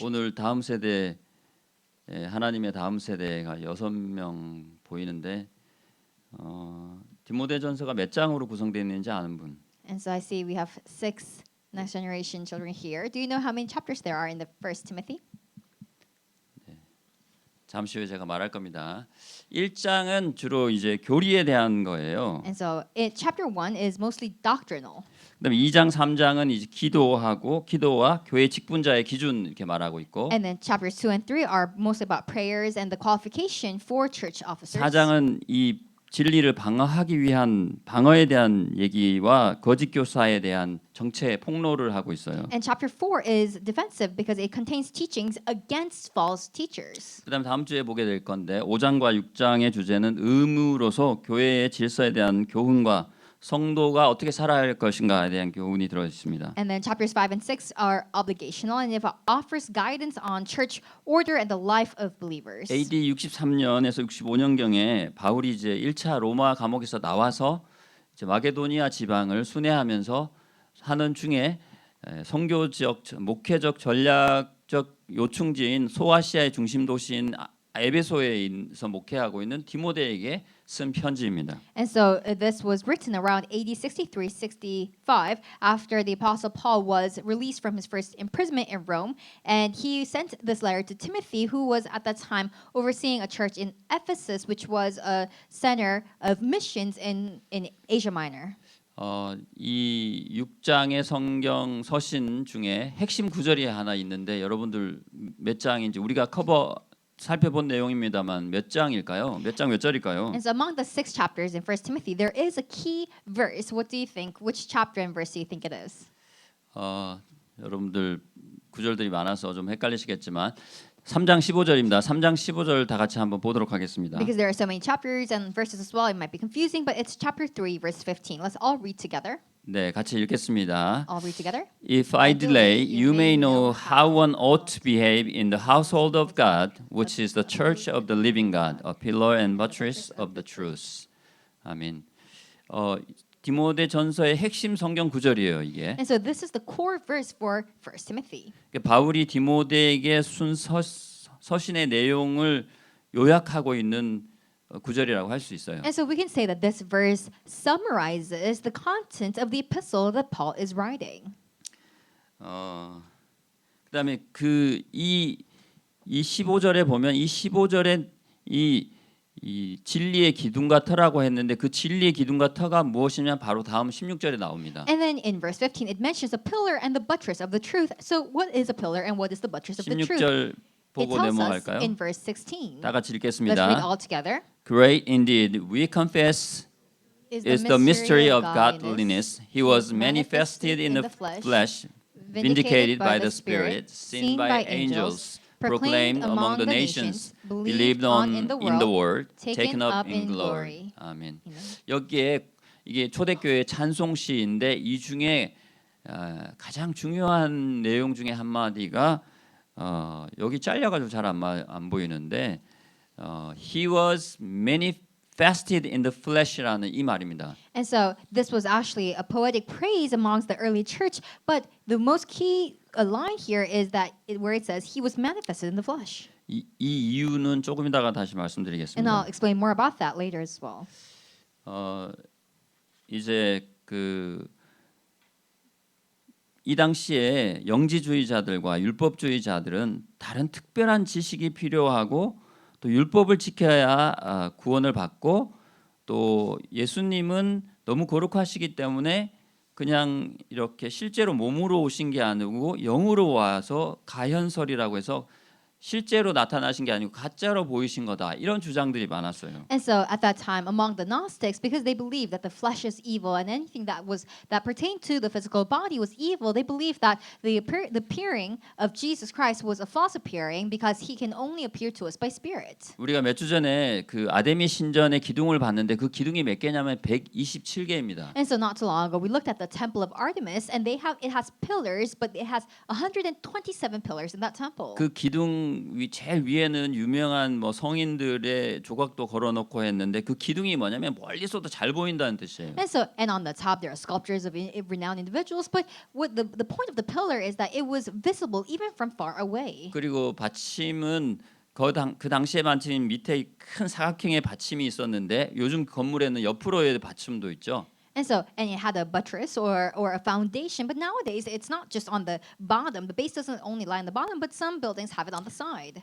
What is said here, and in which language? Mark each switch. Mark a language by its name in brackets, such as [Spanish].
[Korean] 오늘 다음 세대 하나님의 다음 세대가 6명 보이는데 디모데전서가 몇 장으로 구성되어 있는지 아는 분? [English] And so I see we have 6 next generation children here. Do you know how many chapters there are in the First Timothy? [Korean] 잠시 후에 제가 말할 겁니다. 1장은 주로 이제 교리에 대한 거예요. [English] And so chapter 1 is mostly doctrinal. [Korean] 그다음에 2장, 3장은 이제 기도와 교회 직분자의 기준 이렇게 말하고 있고 [English] And then chapters 2 and 3 are mostly about prayers and the qualification for church officers. [Korean] 4장은 이 진리를 방어하기 위한 방어에 대한 얘기와 거짓 교사에 대한 정체 폭로를 하고 있어요. [English] And chapter 4 is defensive because it contains teachings against false teachers. [Korean] 그다음 다음 주에 보게 될 건데 5장과 6장의 주제는 의무로서 교회의 질서에 대한 교훈과 성도가 어떻게 살아야 할 것인가에 대한 교훈이 들어 있습니다. [English] And then chapters 5 and 6 are obligational and it offers guidance on church order and the life of believers. [Korean] AD 63년에서 65년경에 바울이 이제 1차 로마 감옥에서 나와서 이제 마게도니아 지방을 순회하면서 하는 중에 선교적, 목회적, 전략적 요충지인 소아시아의 중심 도시인 에베소에서 목회하고 있는 디모데에게 쓴 편지입니다. [English] And so this was written around AD 63-65 after the Apostle Paul was released from his first imprisonment in Rome, and he sent this letter to Timothy, who was at that time overseeing a church in Ephesus, which was a center of missions in Asia Minor. [Korean] 이 6장의 성경 서신 중에 핵심 구절이 하나 있는데 여러분들 몇 장인지 우리가 살펴본 내용입니다만 몇 장일까요? 몇 장 몇 절일까요? [English] And so among the 6 chapters in 1 Timothy, there is a key verse. What do you think? Which chapter and verse do you think it is? [Korean] 여러분들 구절들이 많아서 좀 헷갈리시겠지만 3장 15절입니다. 3장 15절 다 같이 한번 보도록 하겠습니다. [English] Because there are so many chapters and verses as well, it might be confusing, but it's chapter 3, verse 15. Let's all read together. [Korean] 네, 같이 읽겠습니다. [English] All read together. If I delay, you may know how one ought to behave in the household of God, which is the church of the living God, a pillar and buttress of the truth. [Korean] 아멘. 디모데 전서의 핵심 성경 구절이에요, 이게. [English] And so this is the core verse for 1 Timothy. [Korean] 바울이 디모데에게 순 서신의 내용을 요약하고 있는 구절이라고 할 수 있어요. [English] And so we can say that this verse summarizes the content of the epistle that Paul is writing. [Korean] 그다음에 이 15절에 보면 이 15절에 이 진리의 기둥과 터라고 했는데 그 진리의 기둥과 터가 무엇이냐 바로 다음 16절에 나옵니다. [English] And then in verse 15 it mentions a pillar and the buttress of the truth. So what is a pillar and what is the buttress of the truth? [Korean] 16절 보고 [English] tells us [Korean] 넘어갈까요? [English] in verse 16. [Korean] 다 같이 [English] Let's read [Korean] 읽겠습니다. [English] all together. Great indeed, we confess is the mystery of godliness. He was manifested in the flesh, vindicated by the Spirit, seen by angels, proclaimed among the nations, believed on in the world, taken up in glory. [Korean] 아멘. 여기에 이게 초대교회 찬송시인데 이 중에 가장 중요한 내용 중에 한 마디가 여기 잘려가지고 잘 안 보이는데 [English] He was manifested in the flesh [Korean] 라는 이 말입니다. [English] And so this was actually a poetic praise amongst the early church, but the most key line here is that where it says he was manifested in the flesh. [Korean] 이 이유는 조금 이따가 다시 [English] And [Korean] 말씀드리겠습니다. [English] I'll explain more about that later as well. [Korean] 이제 이 당시에 영지주의자들과 율법주의자들은 다른 특별한 지식이 필요하고 또 율법을 지켜야 구원을 받고 또 예수님은 너무 거룩하시기 때문에 그냥 이렇게 실제로 몸으로 오신 게 아니고 영으로 와서 가현설이라고 해서 실제로 나타나신 게 아니고 가짜로 보이신 거다. 이런 주장들이 많았어요. [English] And so at that time among the Gnostics, because they believed that the flesh is evil and anything that pertained to the physical body was evil, they believed that the appearing of Jesus Christ was a false appearing because he can only appear to us by spirit. [Korean] 우리가 몇 주 전에 그 아데미 신전의 기둥을 봤는데 그 기둥이 몇 개냐면 127개입니다. [English] And so not too long ago we looked at the temple of Artemis and it has pillars, but it has 127 pillars in that temple. [Korean] 그 기둥 제일 위에는 유명한 뭐 성인들의 조각도 걸어놓고 했는데 그 기둥이 뭐냐면 멀리서도 잘 보인다는 뜻이에요. [English] And on the top there are sculptures of renowned individuals, but what the point of the pillar is that it was visible even from far away. [Korean] 그리고 받침은 그 당시에 받침 밑에 큰 사각형의 받침이 있었는데 요즘 건물에는 옆으로의 받침도 있죠. [English] And it had a buttress or a foundation, but nowadays it's not just on the bottom. The base doesn't only lie on the bottom, but some buildings have it on the side.